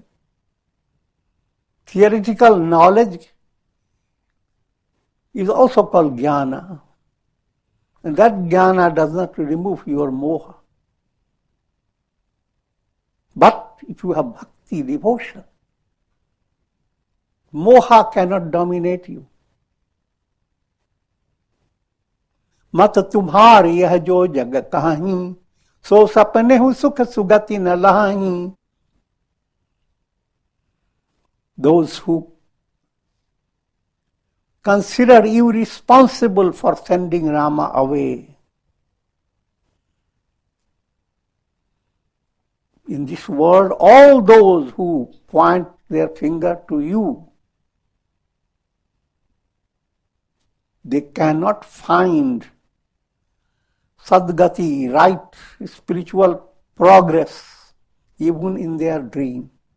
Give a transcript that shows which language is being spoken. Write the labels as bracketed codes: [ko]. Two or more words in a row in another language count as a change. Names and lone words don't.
[en] Theoretical knowledge is also called jnana. And that jnana does not remove your moha. But if you have bhakti, devotion, moha cannot dominate you. [awa] मत तुम्हारी यह जो जग कहीं, सो सपने हूँ सुख सुगति न लाहीं. [en] Those who consider you responsible for sending Rama away. In this world, all those who point their finger to you, they cannot find sadgati, right spiritual progress, even in their dream.